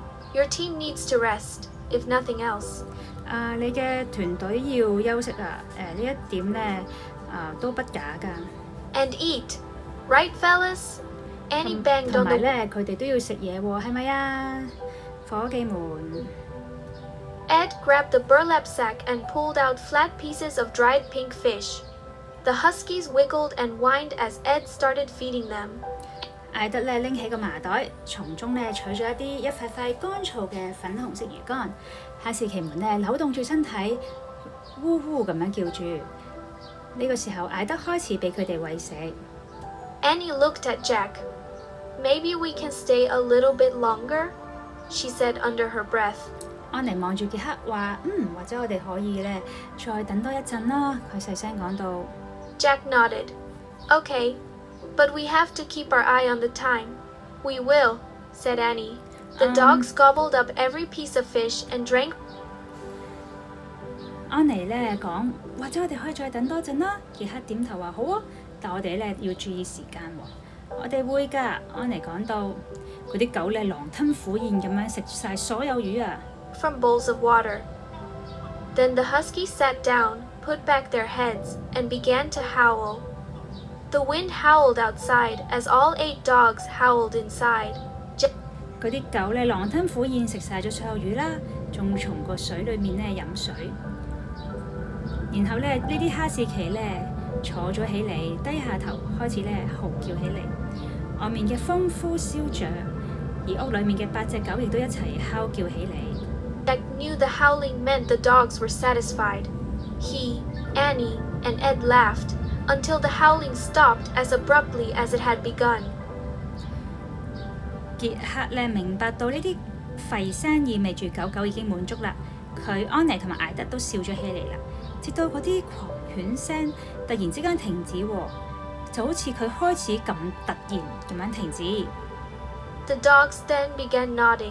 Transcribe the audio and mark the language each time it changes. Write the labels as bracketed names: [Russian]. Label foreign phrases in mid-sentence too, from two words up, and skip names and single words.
[English] Your team needs to rest, if nothing else. [Cantonese] 你嘅團隊要休息啊！呢一點咧都不假㗎。 [English] And eat, right, fellas? Annie banged [Cantonese] 同 [English] on [Cantonese] 埋 [English] the. [Cantonese] 咧，佢哋都要食嘢喎，係咪啊？伙計們。 [English] Ed grabbed the burlap sack and pulled out flat pieces of dried pink fish. The huskies wiggled and whined as Ed started feeding them. [Cantonese] 艾德咧拎起個麻袋，從中咧取咗一塊塊乾燥嘅粉紅色魚乾。哈士奇們咧扭動住身體，嗚嗚咁樣叫住。呢個時候，艾德開始俾佢哋餵食。 [English] Annie looked at Jack. Maybe we can stay a little bit longer, she said under her breath. [Cantonese] 安妮望住傑克話：或者我哋可以咧再等多一陣啦。佢細聲講到。 [English] Jack nodded. Okay, but we have to keep our eye on the time. We will, said Annie. The dogs gobbled up every piece of fish and drank. [Cantonese] 安妮咧講：或者我哋可以再等多陣啦。傑克點頭話：好啊，但我哋咧要注意時間喎。我哋會㗎。安妮講到，嗰啲狗咧狼吞虎咽咁樣食晒所有魚啊。 [English] From bowls of water. Then the huskies sat down, put back their heads, and began to howl. The wind howled outside as all 8 dogs howled inside. [Cantonese] 嗰啲狗咧狼吞虎咽食晒咗所有魚啦，仲從個水裏面咧飲水。然後咧呢啲哈士奇咧坐咗起嚟，低下頭開始咧嚎叫起嚟。外面嘅風呼嘯着，而屋裏面嘅8隻狗亦都一齊哮叫起嚟。 [English] Jack knew the howling meant the dogs were satisfied. He, Annie, and Ed laughed until the howling stopped as abruptly as it had begun. [Cantonese] 傑克咧明白到呢啲吠聲意味住狗狗已經滿足啦，佢安妮同埋艾德都笑咗起嚟啦，直到嗰啲狂犬聲突然之間停止喎，就好似佢開始咁突然咁樣停止。 [English] The dogs then began nodding.